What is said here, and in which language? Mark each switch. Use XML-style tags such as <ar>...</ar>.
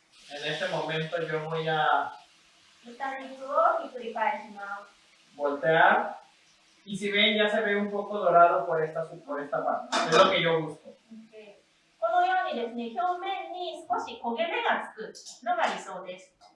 <es>En este momento yo voy a</es> <ja>豚肉をひっくり返します。</ja> <es>voltear y si ven ya se ve un poco dorado por esta parte, es lo que yo busco.</es> <ja>このようにですね、表面に少し焦げ目がつくのが理想です。</ja>